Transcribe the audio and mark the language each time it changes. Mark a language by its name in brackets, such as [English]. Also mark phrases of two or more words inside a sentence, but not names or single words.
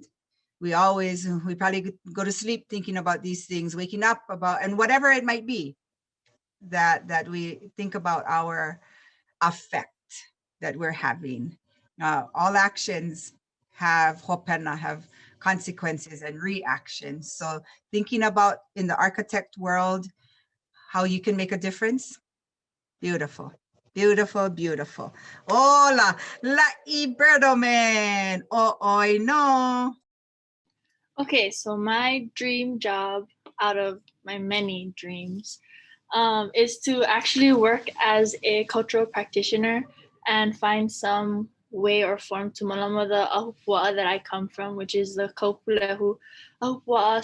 [English] We probably go to sleep thinking about these things, waking up about, and whatever it might be, that we think about our effect that we're having. All actions have hopena, have consequences and reactions. So thinking about in the architect world, how you can make a difference. Beautiful, beautiful, beautiful. Hola, La'i Berdoman. ʻŌʻoino. Okay, so my dream job out of my many dreams is to actually work as a cultural practitioner and find some way or form to malama the ahupua'a that I come from, which is the kaupulehu ahupua'a.